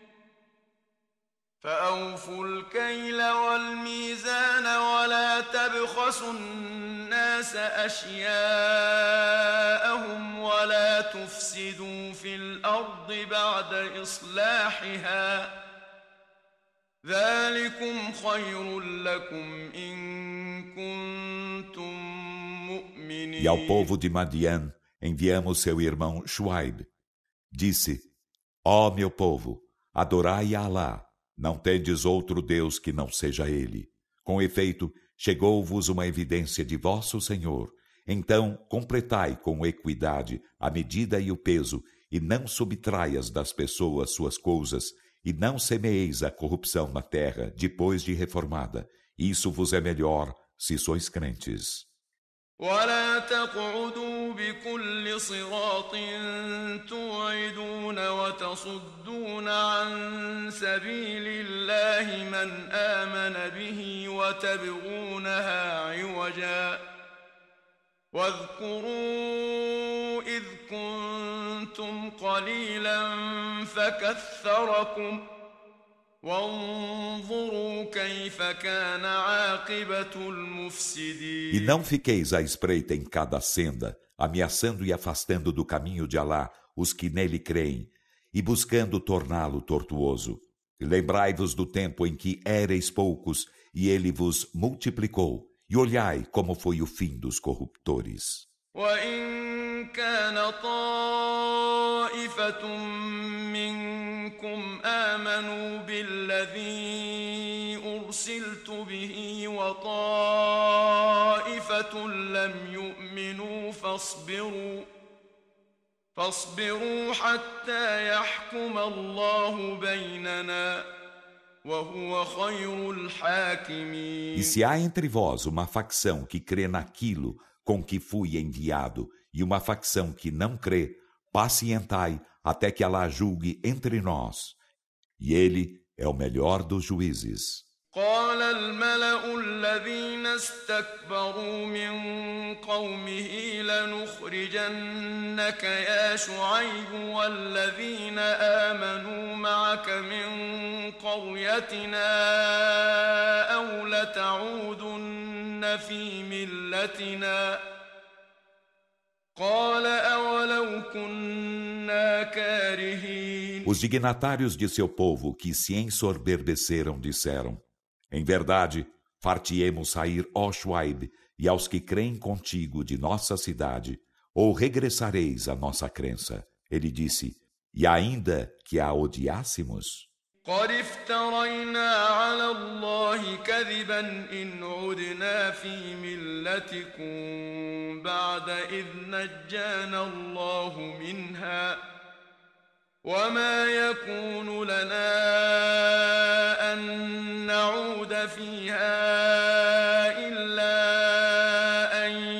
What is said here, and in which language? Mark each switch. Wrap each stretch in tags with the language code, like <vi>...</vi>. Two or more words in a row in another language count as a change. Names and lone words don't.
<ar>فأوفوا الكيل والميزان ولا تبخسوا الناس أشياءهم ولا تفسدوا في الأرض بعد إصلاحها ذلكم خير لكم إن كنتم مؤمنين.</ar> <pt>E ao povo de Madian enviamos seu irmão Shuaib. Disse: ó meu povo, adorai a Alá. Não tendes outro Deus que não seja Ele. Com efeito, chegou-vos uma evidência de vosso Senhor. Então, completai com equidade a medida e o peso, e não subtraias das pessoas suas coisas, e não semeeis a corrupção na terra depois de reformada. Isso vos é melhor, se sois crentes.</pt> <ar>ولا تقعدوا بكل صراط توعدون وتصدون عن سبيل الله من آمن به وتبغونها عوجا واذكروا إذ كنتم قليلا فكثركم وانظروا كيف كان عاقبة المفسدين.</ar> <pt>E não fiqueis à espreita em cada senda, ameaçando e afastando do caminho de Alá os que nele creem, e buscando torná-lo tortuoso. Lembrai-vos do tempo em que éreis poucos, e ele vos multiplicou, e olhai como foi o fim dos corruptores.</pt> <ar>وإن كان طائفة منكم آمنوا بالذي أرسلت به وطائفة لم يؤمنوا فاصبروا حتى يحكم الله بيننا وهو خير الحاكمين.</ar> <pt>E se há entre vós uma facção que crê naquilo com que fui enviado, e uma facção que não crê, pacientai até que Alá julgue entre nós. E ele é o melhor dos juízes.</pt> <ar>قال الملأ الذين استكبروا من قومه لنخرجنك يا شعيب والذين آمنوا معك من قريتنا أو لتعودن في ملتنا قال أولو كنا كارهين.</ar> <pt>Os dignatários de seu povo que se ensoberbeceram disseram: Em verdade, far-te-emos sair, ó Shuaib, e aos que creem contigo de nossa cidade, ou regressareis à nossa crença. Ele disse: E ainda que a odiássemos?</pt> <ar>قد افترينا على الله كذبا إن عدنا في ملتكم بعد إذ نجانا الله منها وما يكون لنا أن نعود فيها إلا أن</ar>